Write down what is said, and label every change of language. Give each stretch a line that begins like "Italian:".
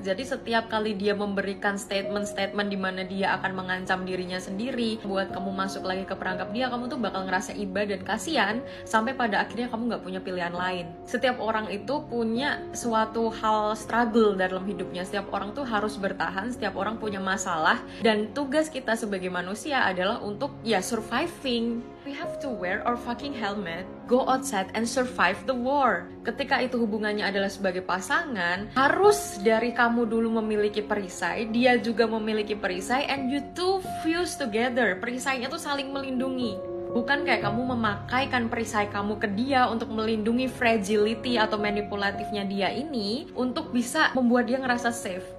Indonesian: Jadi setiap kali dia memberikan statement-statement di mana dia akan mengancam dirinya sendiri, buat kamu masuk lagi ke perangkap dia, kamu tuh bakal ngerasa iba dan kasihan, sampai pada akhirnya kamu nggak punya pilihan lain. Setiap orang itu punya suatu hal struggle dalam hidupnya. Setiap orang tuh harus bertahan, setiap orang punya masalah, dan tugas kita sebagai manusia adalah untuk surviving.
English: We have to wear our fucking helmet, go outside and survive the war.
Indonesian: Ketika itu hubungannya adalah sebagai pasangan, harus dari kamu dulu memiliki perisai, dia juga memiliki perisai,
English: and you two fuse together.
Indonesian: Perisainya tuh saling melindungi. Bukan kayak kamu memakaikan perisai kamu ke dia untuk melindungi fragility atau manipulatifnya dia ini, untuk bisa membuat dia ngerasa safe.